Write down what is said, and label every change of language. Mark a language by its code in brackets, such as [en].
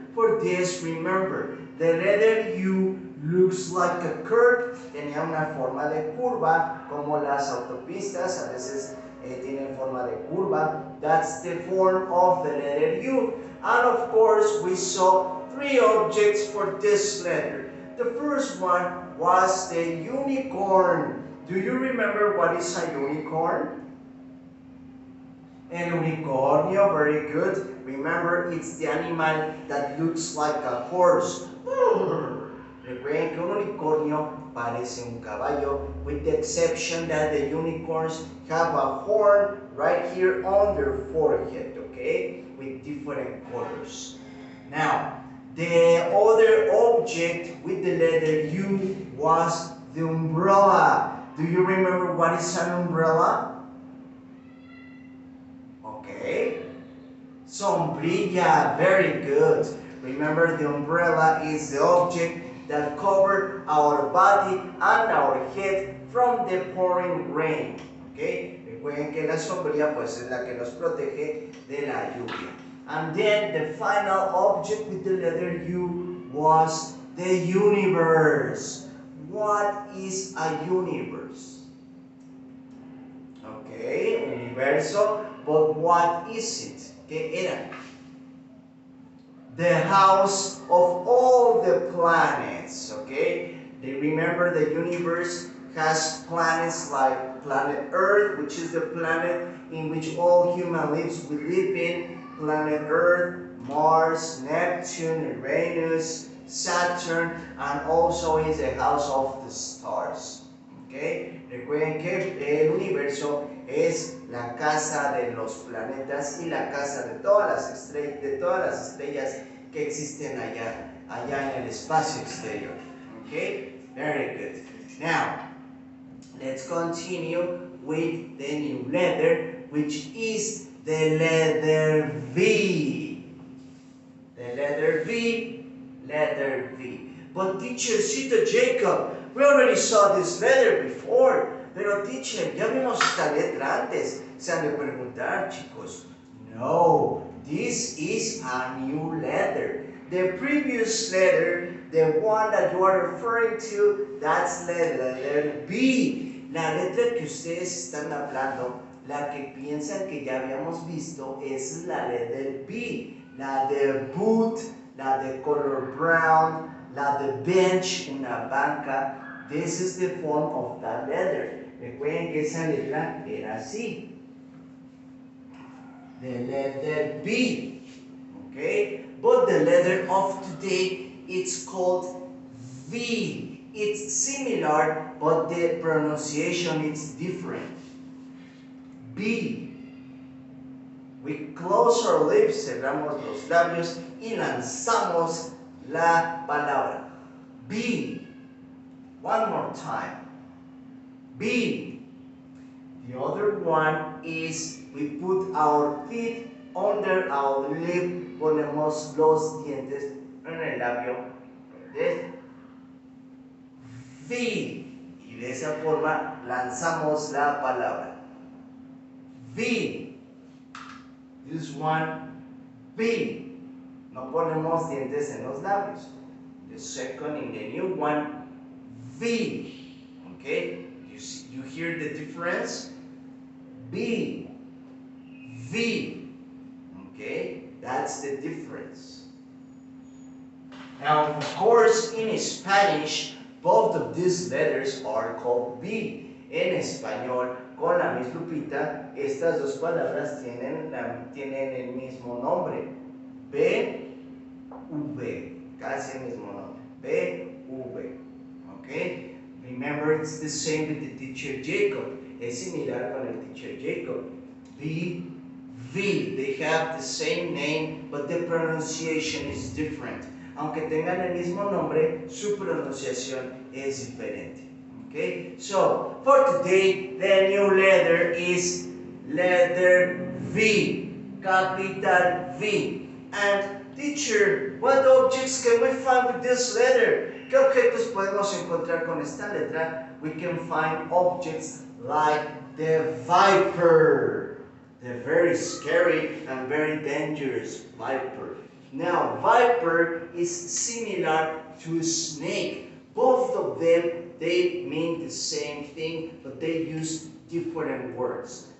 [en] For this, remember, the letter U looks like a curve. [es] Tenía una forma de curva, como las autopistas a veces tienen forma de curva. [en] That's the form of the letter U. And of course, we saw three objects for this letter. The first one was the unicorn. Do you remember what is a unicorn? [es] El unicornio, [en] very good. Remember, it's the animal that looks like a horse. [es] Recuerden que un unicornio parece un caballo, [en] with the exception that the unicorns have a horn right here on their forehead, okay, with different colors. Now, the other object with the letter U was the umbrella. Do you remember what is an umbrella? Okay, sombrilla, very good. Remember, the umbrella is the object that covers our body and our head from the pouring rain. [es] Okay, recuerden que la sombrilla pues es la que nos protege de la lluvia. [en] And then the final object with the letter U was the universe. What is a universe? Okay, universo. But what is it? [es] ¿Qué era? [en] The house of all the planets, okay? They remember the universe has planets like planet Earth, which is the planet in which all human lives will live in. Planet Earth, Mars, Neptune, Uranus, Saturn, and also is the house of the stars. Okay? [es] Recuerden que el universo es la casa de los planetas y la casa de todas las estrellas que existen allá en el espacio exterior. [en] Okay? Very good. Now, let's continue with the new letter, which is the letter V. The letter V, letter V. But teachercito Jacob, we already saw this letter before. [es] Pero teacher, ya vimos esta letra antes. Se han de preguntar, chicos. [en] No, this is a new letter. The previous letter, the one that you are referring to, that's the letter B. [es] La letra que ustedes están hablando, la que piensan que ya habíamos visto, es la letra B. La de boot, la de color brown, la de bench, una banca. [en] This is the form of that letter. [es] Recuerden que esa letra era así. [en] The letter B. Okay? But the letter of today, it's called V. It's similar, but the pronunciation is different. B. We close our lips, [es] cerramos los labios y lanzamos la palabra. [en] B. One more time. B. The other one is we put our teeth under our lip, [es] ponemos los dientes en el labio, ¿ves? [en] V. [es] Y de esa forma lanzamos la palabra. V. [en] This one, [es] V. No ponemos dientes en los labios. [en] The second in the new one, V. Okay? You hear the difference? B. V. Okay? That's the difference. Now, of course, in Spanish, both of these letters are called B. [es] En español, con la Miss Lupita, estas dos palabras tienen el mismo nombre. B, V. Casi el mismo nombre. [en] B, V. Okay? Remember, it's the same with the teacher Jacob. [es] Es similar con el teacher Jacob. [en] B, V. They have the same name, but the pronunciation is different. [es] Aunque tengan el mismo nombre, su pronunciación es diferente. [en] Okay? So, for today, the new letter is letter V. Capital V. And teacher, what objects can we find with this letter? [es] ¿Qué objetos podemos encontrar con esta letra? [en] We can find objects like the viper. The very scary and very dangerous viper. Now, viper is similar to a snake. Both of them, they mean the same thing, but they use different words.